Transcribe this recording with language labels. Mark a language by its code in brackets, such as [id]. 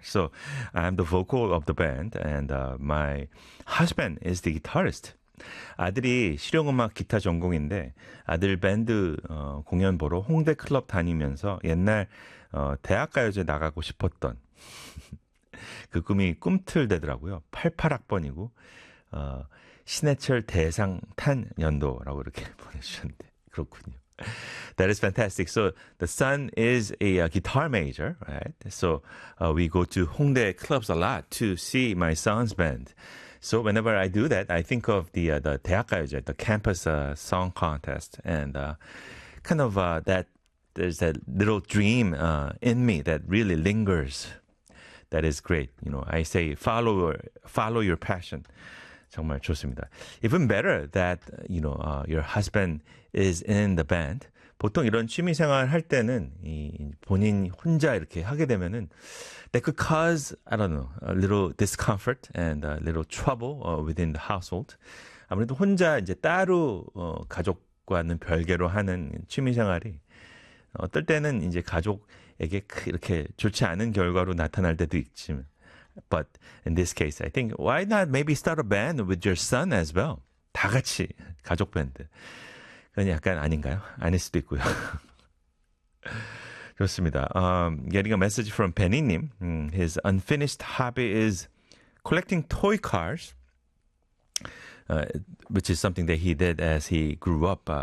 [en] So I'm the vocal of the band and my husband is the guitarist. [ko] 아들이 실용음악 기타 전공인데 아들 밴드 공연 보러 홍대 클럽 다니면서 옛날 대학가요제 나가고 싶었던 그 꿈이 꿈틀대더라고요. 88학번이고 신해철 대상 탄 연도라고 이렇게 보내주셨는데 그렇군요. [en] That is fantastic. So the son is a guitar major, right? So we go to Hongdae clubs a lot to see my son's band. So whenever I do that, I think of the 대학가요제, the campus song contest, and kind of that there's that little dream in me that really lingers. That is great. You know, I say follow your passion. [ko] 정말 좋습니다. [en] Even better that you know your husband is in the band. [ko] 보통 이런 취미 생활 할 때는 본인 혼자 이렇게 하게 되면은 [en] that could cause I don't know a little discomfort and a little trouble within the household. [ko] 아무래도 혼자 이제 따로 가족과는 별개로 하는 취미 생활이 어떨 때는 이제 가족에게 이렇게 좋지 않은 결과로 나타날 때도 있지만. [en] But in this case, I think, why not maybe start a band with your son as well? [ko] 다 같이, 가족 밴드. 그건 약간 아닌가요? 아닐 수도 있고요. 좋습니다. [en] Getting a message from Benny님. His unfinished hobby is collecting toy cars, which is something that he did as he grew up.